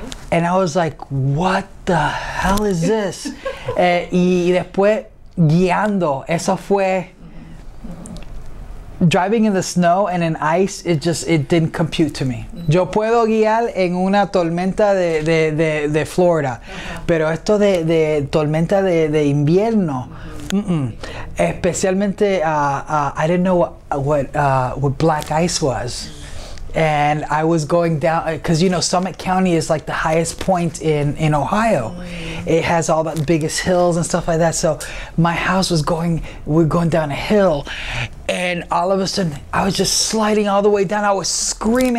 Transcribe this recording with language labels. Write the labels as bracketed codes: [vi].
[en] And I was like, what the hell is this? [es] Y después guiando, eso fue... [en] Driving in the snow and in ice, it didn't compute to me. [es] Yo puedo guiar en una tormenta de Florida, pero esto de tormenta de invierno, especialmente [en] I didn't know what black ice was. And I was going down, because Summit County is like the highest point in Ohio. It has all the biggest hills and stuff like that. So my house we're going down a hill, and all of a sudden I was just sliding all the way down. I was screaming.